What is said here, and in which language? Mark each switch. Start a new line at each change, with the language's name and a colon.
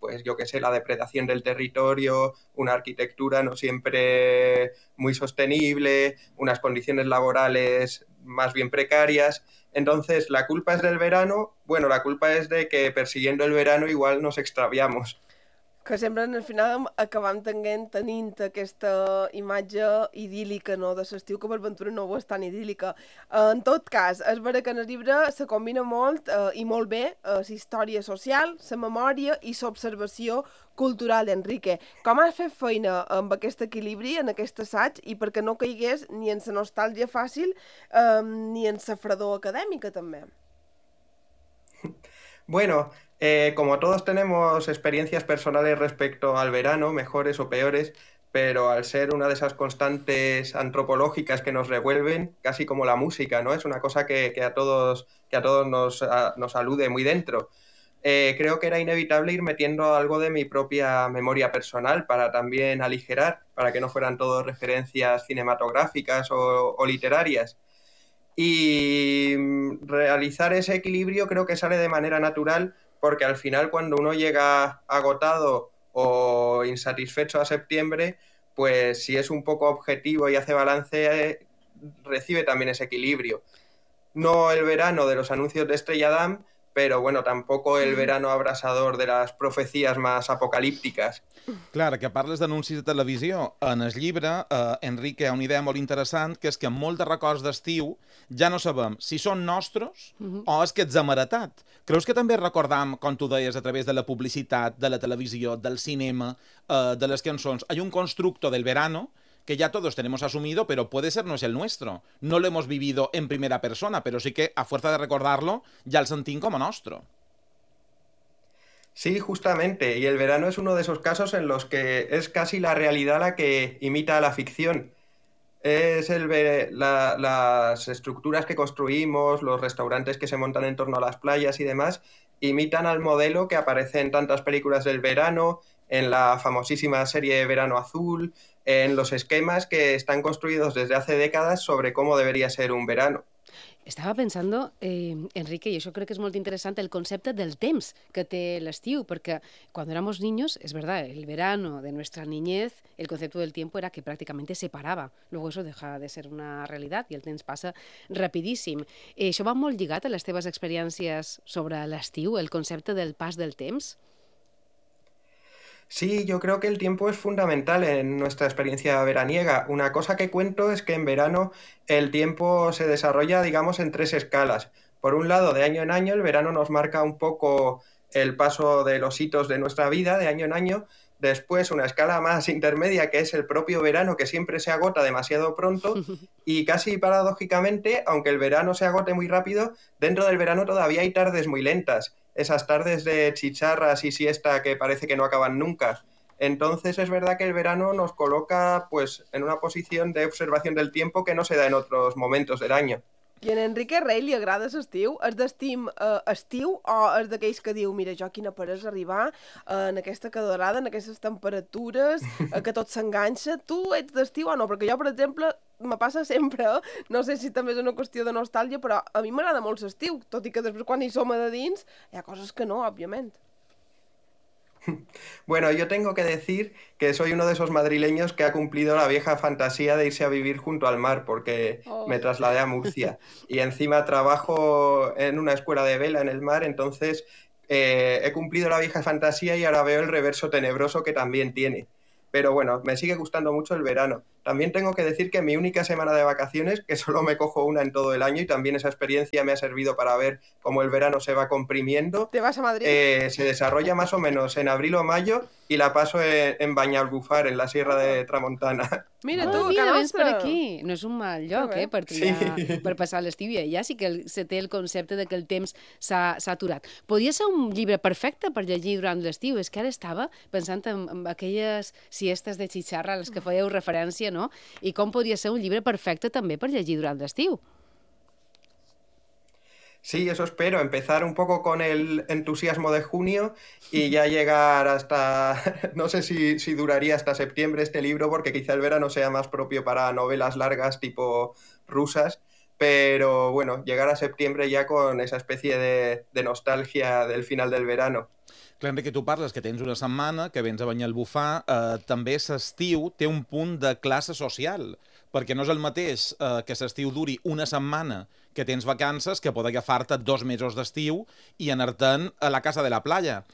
Spanish: Pues yo qué sé, la depredación del territorio, una arquitectura no siempre muy sostenible, unas condiciones laborales más bien precarias. Entonces, ¿la culpa es del verano? Bueno, la culpa es de que persiguiendo el verano igual nos extraviamos.
Catalan: Que sempre al final acabam tenint aquesta imatge idíl·lica, no?, de l'estiu, que per ventura no ho és tan idíl·lica. En tot cas, és vera que en el llibre se combina molt i molt bé la història social, la memòria i l'observació cultural, Enrique. Com has fet feina amb aquest equilibri, en aquest assaig, i perquè no caigués ni en la nostàlgia fàcil ni en la fredor acadèmica, també?
Spanish: Bueno, como todos tenemos experiencias personales respecto al verano, mejores o peores, pero al ser una de esas constantes antropológicas que nos revuelven, casi como la música, ¿no? Es una cosa que a todos nos alude muy dentro. Creo que era inevitable ir metiendo algo de mi propia memoria personal para también aligerar, para que no fueran todo referencias cinematográficas o literarias. Y realizar ese equilibrio creo que sale de manera natural, porque al final cuando uno llega agotado o insatisfecho a septiembre, pues si es un poco objetivo y hace balance, recibe también ese equilibrio. No el verano de los anuncios de Estrella Damm, pero bueno, tampoco el verano abrasador de las profecías más apocalípticas.
Catalan: Clar, que parles d'anuncis de televisió, en el llibre, Enrique, hi ha una idea molt interessant, que és que amb molt de records d'estiu ja no sabem si són nostres o és que ets amaretat. Creus que també recordam, com tu deies, a través de la publicitat, de la televisió, del cinema, de les cançons, hi ha un
Spanish: constructo del verano que ya todos tenemos asumido, pero puede ser no es el nuestro. No lo hemos vivido en primera persona, pero sí que a fuerza de recordarlo ya
Catalan: el sentim
Spanish: como nuestro. Sí, justamente. Y el verano es uno de esos casos en los que es casi la realidad la que imita a la ficción. Es las estructuras que construimos, los restaurantes que se montan en torno a las playas y demás, imitan al modelo que aparece en tantas películas del verano, en la famosísima serie Verano Azul, en los esquemas que están construidos desde hace décadas sobre cómo debería ser un verano.
Catalan: Estava pensant, Enrique, i això crec que és molt interessant, el concepte del temps que té l'estiu, perquè quan érem
Spanish: niños,
Catalan: és
Spanish: verdad, el verano de
Catalan: nostra
Spanish: niñez,
Catalan: el concepte del temps era que pràcticament se parava.
Spanish: Luego eso deja de ser
Catalan: una realitat i el temps passa rapidíssim. Això va molt lligat a les teves experiències sobre l'estiu, el concepte del pas del temps?
Spanish: Sí, yo creo que el tiempo es fundamental en nuestra experiencia veraniega. Una cosa que cuento es que en verano el tiempo se desarrolla, digamos, en tres escalas. Por un lado, de año en año, el verano nos marca un poco el paso de los hitos de nuestra vida, de año en año. Después, una escala más intermedia, que es el propio verano, que siempre se agota demasiado pronto. Y casi paradójicamente, aunque el verano se agote muy rápido, dentro del verano todavía hay tardes muy lentas. Esas tardes de chicharras y siesta que parece que no acaban nunca. Entonces es verdad que el verano nos coloca pues en una posición de observación del tiempo que no se da en otros momentos del año.
Catalan: I en Enrique Rey li agrada l'estiu? És d'estim estiu o és d'aquells que diu, mira, jo quina pereça arribar en aquesta calorada, en aquestes temperatures, que tot s'enganxa? Tu ets d'estiu o no? Perquè jo, per exemple, me passa sempre, no sé si també és una qüestió de nostàlgia, però a mi m'agrada molt l'estiu, tot i que després quan hi som a de dins hi ha coses que no, òbviament.
Spanish: Bueno, yo tengo que decir que soy uno de esos madrileños que ha cumplido la vieja fantasía de irse a vivir junto al mar porque me trasladé a Murcia y encima trabajo en una escuela de vela en el mar, entonces he cumplido la vieja fantasía y ahora veo el reverso tenebroso que también tiene. Pero bueno, me sigue gustando mucho el verano. También tengo que decir que mi única semana de vacaciones, que solo me cojo una en todo el año y también esa experiencia me ha servido para ver cómo el verano se va comprimiendo. ¿Te vas a Madrid? Se desarrolla más o menos en abril o mayo y la paso en Banyalbufar, en la Sierra de Tramontana.
Catalan: Mira, tu, que vens per aquí. No és un mal lloc, per triar, sí, per passar l'estiu. Ja sí que se té el concepte de que el temps s'ha aturat. Podria ser un llibre perfecte per llegir durant l'estiu. És que ara estava pensant en aquelles siestes de xixarra a les que fèieu referència, no? I com podria ser un llibre perfecte també per llegir durant l'estiu?
Spanish: Sí, eso espero. Empezar un poco con el entusiasmo de junio y ya llegar hasta... No sé si duraría hasta septiembre este libro, porque quizá el verano sea más propio para novelas largas tipo rusas. Pero bueno, llegar a septiembre ya con esa especie de nostalgia del final del verano.
Catalan: Clar, Enrique, tu parles que tens una setmana, que vens a Banyalbufar. També l'estiu té un punt de classe social, perquè no és el mateix que l'estiu duri una setmana que tens vacances que poder agafar-te dos mesos d'estiu i anar-te'n a la casa de la playa.